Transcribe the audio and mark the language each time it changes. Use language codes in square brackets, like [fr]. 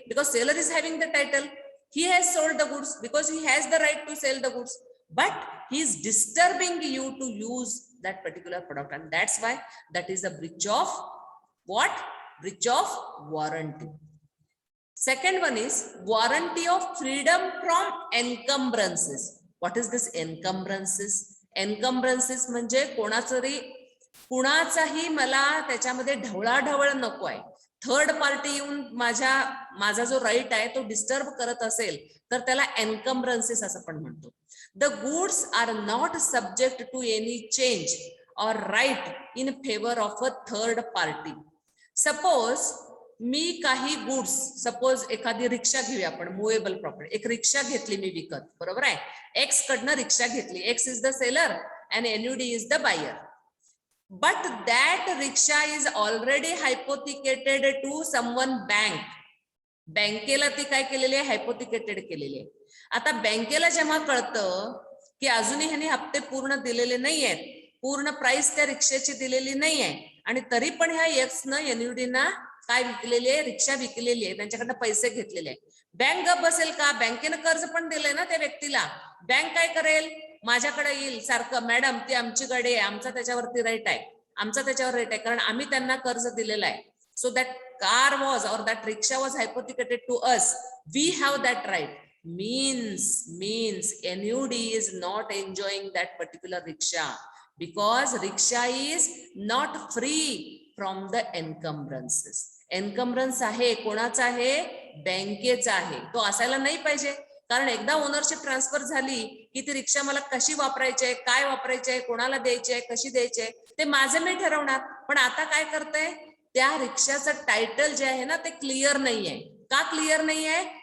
[en] Because seller is having the title. He has sold the goods because he has the right to sell the goods, but he is disturbing you to use that particular product. And that's why that is the breach of what? Breach of warranty. Second one is warranty of freedom from encumbrances. What is this encumbrances? [mr] Encumbrances म्हणजे कुणाचाही मला त्याच्यामध्ये ढवळाढवळ नको आहे. Third party येऊन माझा जो right आहे तो डिस्टर्ब करत असेल तर त्याला एन्कम्ब्रन्सेस असं पण म्हणतो. [en] The goods are not subject to any change or right in favour of a third party. [mr] Suppose मी काही गुड्स, सपोज एखादी रिक्षा घेऊया आपण, मुवेबल प्रॉपर्टी, एक रिक्षा घेतली मी विकत, बरोबर आहे. एक्स कडनं रिक्षा घेतली. [en] X is the seller and NUD is the buyer. But that rickshaw is already hypothecated to someone bank. [mr] बँकेला ती काय केलेली आहे? हायपोथिकेटेड केलेली आहे. आता बँकेला जेव्हा कळतं की अजूनही ह्यांनी हप्ते पूर्ण दिलेले नाही आहेत, पूर्ण प्राइस त्या रिक्षाची दिलेली नाही आहे, आणि तरी पण ह्या एक्स न एनयूडीना काय विकलेली आहे? रिक्षा विकलेली आहे, त्यांच्याकडनं पैसे घेतलेले आहे. बँक गप बसेल का? बँकेनं कर्ज पण दिलंय ना त्या व्यक्तीला. बँक काय करेल? माझ्याकडे येईल सारखं, मॅडम ती आमची गाडी आहे, आमचा त्याच्यावरती रेट आहे, आमचा त्याच्यावर रेट आहे, कारण आम्ही त्यांना कर्ज दिलेलं आहे. [en] So that car was or that rickshaw was hypothecated to us. We have that right. Means NUD is not enjoying that particular rickshaw because rickshaw is not free from the encumbrances. [mr] Encumbrance आहे कोणाचा आहे? बँकेचा आहे. तो असायला नाही पाहिजे, कारण एकदा ओनरशिप ट्रान्सफर झाली की ती रिक्षा मला कशी वापरायची आहे, काय वापरायची आहे, कोणाला द्यायची आहे, कशी द्यायची आहे ते माझं मी ठरवणार. पण आता काय करतंय? त्या रिक्षाचं टायटल जे आहे ना ते क्लिअर नाही आहे. का क्लिअर नाही आहे?